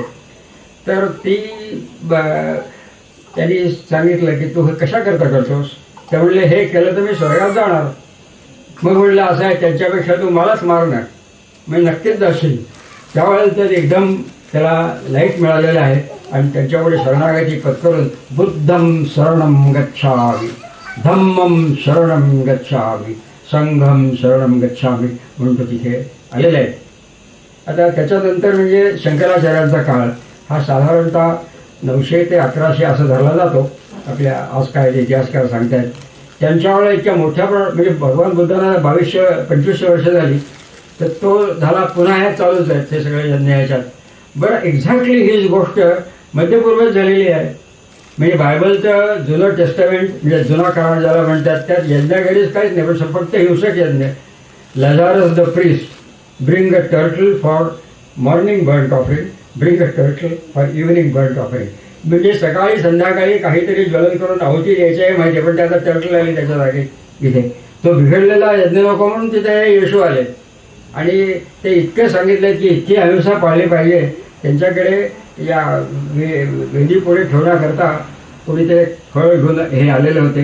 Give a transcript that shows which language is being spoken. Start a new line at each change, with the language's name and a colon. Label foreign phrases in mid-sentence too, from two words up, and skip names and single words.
Marathi: तर ती त्यांनी सांगितलं की तू हे कशा करता करतोस. ते म्हणले हे केलं तर मी स्वर्गात जाणार. मग म्हणलं असं आहे, त्यांच्यापेक्षा तू मलाच मारणार, मी नक्कीच जाशील. त्यावेळेला तर एकदम त्याला लाईट मिळालेलं आहे आणि त्यांच्यापुढे शरणागती पत्करून
Pali: बुद्धं शरणं गच्छामि, धम्मं शरणं गच्छामि,
Marathi: संघं शरणं गच्छामि म्हणून तो तिथे आलेला आहे. आता त्याच्यानंतर म्हणजे शंकराचार्यांचा काळ हा साधारणतः 900 ते 1100 असं धरला जातो. आपल्या आज काय ते इतिहासकार सांगतायत त्यांच्या वेळेला इतक्या मोठ्या म्हणजे भगवान बुद्धांना 2200-2500 वर्ष झाली, तर तो झाला पुन्हा ह्या चालूच आहेत ते सगळे यज्ञ ह्याच्यात. बरं, एक्झॅक्टली हीच गोष्ट मध्यपूर्वेत झालेली आहे. म्हणजे बायबलचं जुनं टेस्टामेंट म्हणजे जुना करार ज्याला म्हणतात त्यात यज्ञाकडीच काहीच नाही, पण फक्त हिंसक यज्ञ.
English: Lazarus the priest bring a turtle for morning burnt offering, bring a turtle for evening burnt offering.
Marathi: म्हणजे सकाळी संध्याकाळी काहीतरी ज्वलन करून आहुती द्यायची आहे माहिती, पण त्याचा टर्टल आली त्याच्या जागी इथे. तो बिघडलेला यज्ञ नको म्हणून तिथे येशू आले आणि ते इतके सांगितले की इतकी अहिंसा पाळली पाहिजे. त्यांच्याकडे या वेदी पुढे ठेवण्याकरता कोणी ते फळ घेऊन हे आलेले होते.